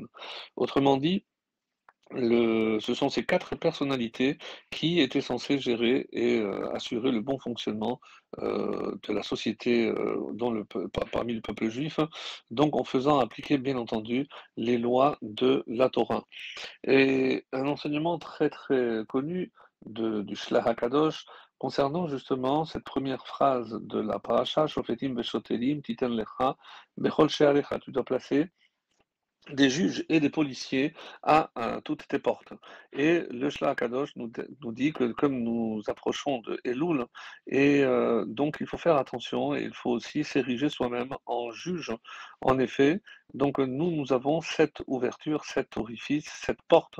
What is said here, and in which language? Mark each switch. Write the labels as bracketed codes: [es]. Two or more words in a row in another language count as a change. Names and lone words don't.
[fr] Autrement dit, ce sont ces 4 personnalités qui étaient censées gérer et assurer le bon fonctionnement, de la société, dans le peu parmi le peuple juif, donc en faisant appliquer, bien entendu, les lois de la Torah. Et un enseignement très, très connu du Shlach HaKadosh concernant justement cette première phrase de la paracha: [he] «שופטים ושוטרים תתן לך בכל שעריך». [fr] Tu dois placer des juges et des policiers à toutes tes portes. Et le Shla Kadosh nous dit que comme nous approchons de Elul, et donc il faut faire attention et il faut aussi s'ériger soi-même en juge. En effet, donc nous avons 7 ouvertures, 7 orifices, 7 portes.